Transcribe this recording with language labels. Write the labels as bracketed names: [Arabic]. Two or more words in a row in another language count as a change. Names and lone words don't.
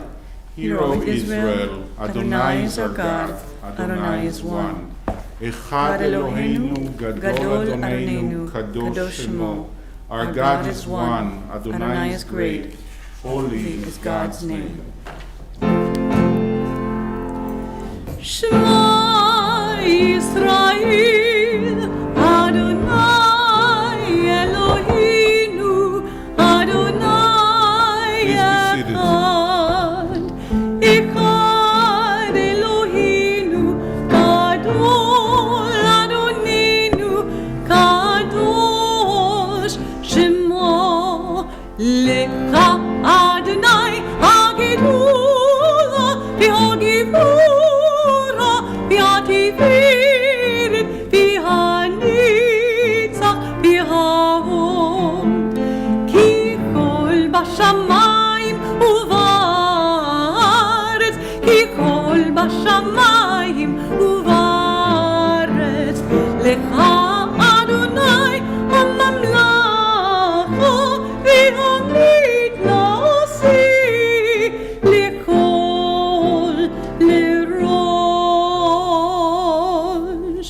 [English] Hear, O Israel, Adonai is our God, Adonai is one. [Hebrew] אחד אלוהינו, גדול אדונינו, קדוש שמו. [English] Our God is one, Adonai is great, holy is God's name. [Hebrew] שמע ישראל, אדוני אלוהינו, אדוני אחד. אחד אלוהינו, גדול אדונינו, קדוש שמו. לך אדוני הגדולה והגבורה והתפארת והנצח וההוד. כי כל בשמים ובארץ, כי כל בשמים ובארץ. לך אדוני הממלכה והמתנשא לכל לראש.